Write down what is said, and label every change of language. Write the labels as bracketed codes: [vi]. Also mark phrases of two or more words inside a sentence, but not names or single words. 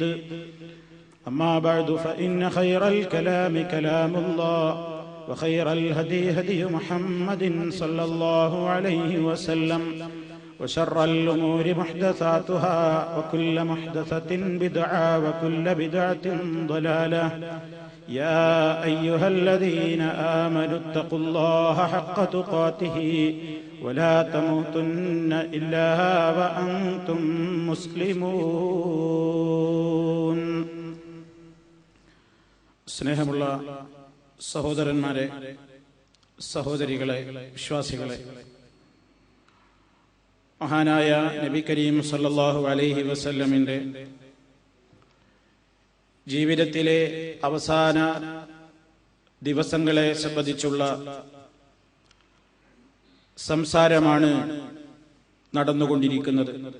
[ar] أما بعد فإن خير الكلام كلام الله وخير الهدي هدي محمد صلى الله عليه وسلم وشر الأمور محدثاتها وكل محدثة بدعة وكل بدعة ضلالة. يا أيها الذين آمنوا اتقوا الله حق تقاته ولا تموتن إلا وأنتم مسلمون. [ml] സ്നേഹമുള്ള സഹോദരന്മാരെ, സഹോദരികളെ, വിശ്വാസികളെ, മഹാനായ [ar] النبي الكريم صلى الله عليه وسلم [ml] ജീവിതത്തിലെ അവസാന ദിവസങ്ങളെ സംബന്ധിച്ചുള്ള സംസാരമാണ് നടന്നുകൊണ്ടിരിക്കുന്നത്.